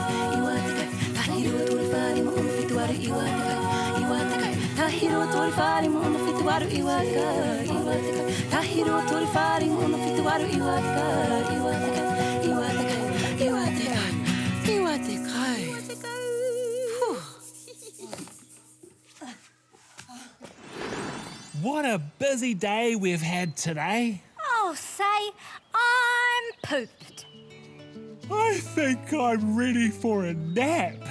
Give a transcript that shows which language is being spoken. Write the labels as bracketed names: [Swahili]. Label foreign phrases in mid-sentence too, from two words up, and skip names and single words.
[Māori] Iwa tekau. Tahi rua toru wha, rima, ono, fitu aru iwa tekau. Iwa tekau. Tahi rua toru wha, rima, ono, fitu aru iwa tekau. Iwa tekau. Tahi rua toru wha, rima, ono, fitu aru iwa tekau. Iwa tekau. Iwa tekau. Iwa tekau. Iwa tekau. [English] What a busy day we've had today. Oh, say, I'm pooped. I think I'm ready for a nap.